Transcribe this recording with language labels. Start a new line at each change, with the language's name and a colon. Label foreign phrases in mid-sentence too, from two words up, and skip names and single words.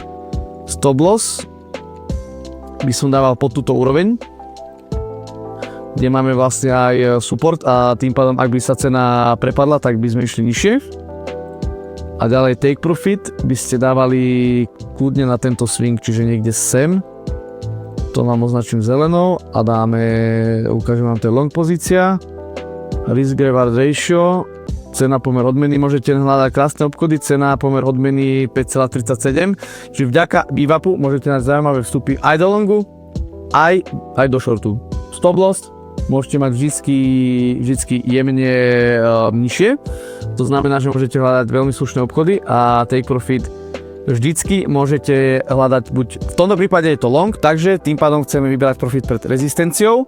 English: Stop loss
Slovak: by som dával pod túto úroveň, kde máme vlastne aj support a tým pádom, ak by sa cena prepadla, tak by sme išli nižšie. A ďalej
English: take profit
Slovak: by ste dávali kľudne na tento swing, čiže niekde sem. To vám označím zelenou a ukážem vám, to je long pozícia.
English: Risk reward ratio,
Slovak: cena pomer odmeny, môžete hľadať krásne obchody, cena pomer odmeny 5,37. Čiže vďaka VWAPu môžete nájsť zaujímavé vstupy aj do longu, aj do shortu.
English: Stop loss
Slovak: môžete mať vždycky jemne nižšie. To znamená, že môžete hľadať veľmi slušné obchody a
English: take profit
Slovak: vždycky môžete hľadať buď, v tomto prípade je to long, takže tým pádom chceme vyberať profit pred rezistenciou.